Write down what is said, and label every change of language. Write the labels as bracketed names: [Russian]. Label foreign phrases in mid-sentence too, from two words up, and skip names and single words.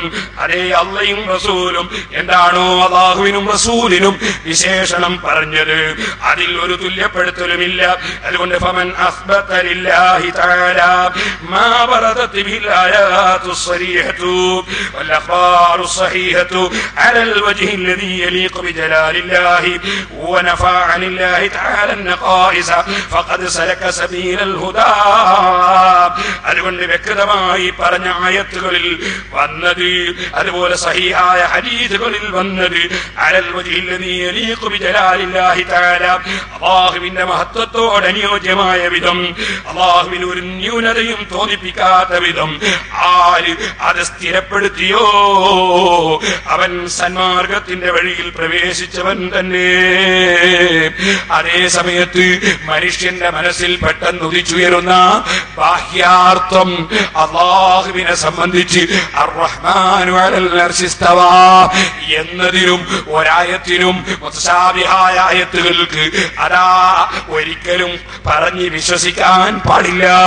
[Malayalam] അതേ അല്ലാഹുവും റസൂലും എന്താണോ അല്ലാഹുവിനും റസൂലിനും വിശേഷണം പറഞ്ഞത് അതിൽ ഒരു തുല്യപ്പെടുത്തലുമില്ല. [Arabic] അതുകൊണ്ട് فمن أثبت لله تعالى ما وردت بالآيات الصريحة والأخبار الصحيحة على الوجه الذي يليق بجلال الله ونفى عن الله تعالى النقائص فقد سلك سبيل الهدى. [Malayalam] അതുകൊണ്ട് വ്യക്തമായി പറഞ്ഞ ആയത്തുകളിൽ വന്നത്, അതുപോലെ സഹീഹായ ഹദീസുകളിൽ വന്നത് [Arabic] على الوجه الذي يليق بجلال الله تعالى, [Malayalam] അല്ലാഹുവിന്റെ മഹത്വത്തോട് അനുയോജ്യമായ വിധം, അല്ലാഹുവിന് ഒരു ന്യൂനതയും തോന്നിപ്പിക്കാത്ത വിധം ആര് അത് സ്ഥിരപ്പെടുത്തിയോ അവൻ സന്മാർഗത്തിന്റെ വഴിയിൽ പ്രവേശിച്ചവൻ തന്നെ. അതേ സമയത്ത് മനുഷ്യന്റെ മനസ്സിൽ പെട്ടെന്ന് ഉദിച്ചുയരുന്ന ബാഹ്യാർത്ഥം അല്ലാഹുവിനെ സംബന്ധിച്ച് [Arabic] الرحمن على العرش استوى [Malayalam] എന്നതിനും ഒരായത്തിനും മുതശാബിഹായ ആയത്തുകൾക്ക് അതാ ഒരിക്കലും പറഞ്ഞ് വിശ്വസിക്കാൻ പാടില്ല.